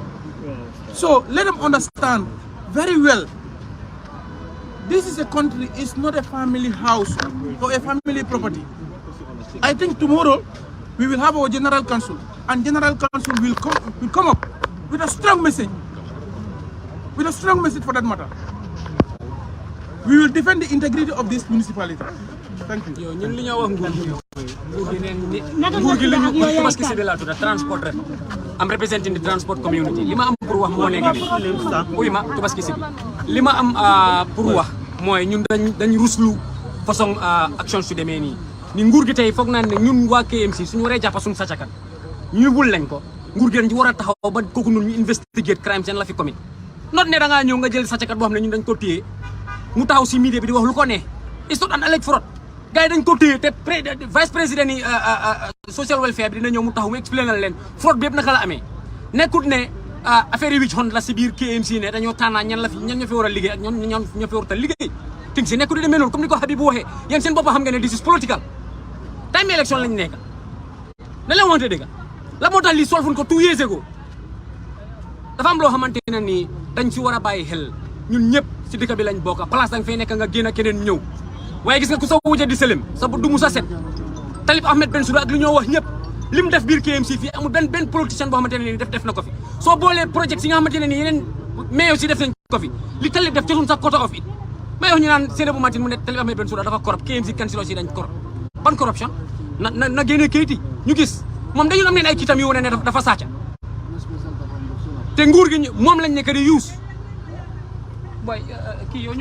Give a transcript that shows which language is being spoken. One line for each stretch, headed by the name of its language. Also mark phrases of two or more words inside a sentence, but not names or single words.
English: So let them understand very well. This is a country, it's not a family house or a family property. I think tomorrow we will have our general council, and general council will come up with a strong message. With a strong message for that matter. We will defend the integrity of this municipality. Thank you.
Wolof: ñun li ñoo wax nguur gi lañu Tabaski City la tudda transport rep am
English: representing the transport community
Wolof: li ma am pour wax moo nekk ni uy ma Tabaski City li ma am pour wax mooy ñun dañ ruslu façon action su demee nii ni nguur gi tey foog naa ne ñun waa KMC suñu waree jàppa suñu sàccakat ñu bul lañ ko nguur gi dañ ci war a taxaw ba kooku noonu ñu
English: investigate crime
Wolof: seen la fi commit not ne da ngaa ñëw nga jël sàccakat boo xam ne ñun dañ ko téye mu taxaw si media bi di wax lu ko ne
English: it's not an alleged fraud
Wolof: gars yi dañ ko téye te
French: vice président
Wolof: yi
English: social welfare
Wolof: bi dina ñëw mu taxaw mu expliqué na leen fraude bi yëpp naka la amee nekkut ne affaire yi wicc xon la si biir KMC ne dañoo tànnaa ñan ñoo fi war a liggéey ak ñoo fi war a liggéey ting si nekkut di demee noonu comme ni ko Habib waxee yéen seen bopp xam nga ne
English: this is political time
Wolof: election lañ nekk da leen wante dëgg la moo tax lii solfuñ ko 2
English: years ago
Wolof: dafa am loo xamante ne nii dañ si war a bàyyi xel ñun ñëpp si dëkk bi lañ bokk place danga fay nekk nga génn keneen ñëw waaye gis nga ku sa wujje di sëlem sa du mu sa set Talib Ahmed Bensouda ak li ñoo wax ñëpp lim def biir KMC fii amul benn politicien boo xamante ne nii def na ko fi soo boolee projet yi nga xamante ne nii yeneen
French: mais aussi
Wolof: def nañ ko fi li Talib def jotul sa
English: quota of it
Wolof: may wax ñu naan Sainabou Martin mu ne Talib Ahmed Bensouda dafa corrupt KMC councilors yi dañ corrupt ban corruption na génnee kayit yi ñu gis moom dañu am leen ay kiitam yu wane ne dafa sàcca te nguur gi moom lañ nekk di use boy kii yow ñu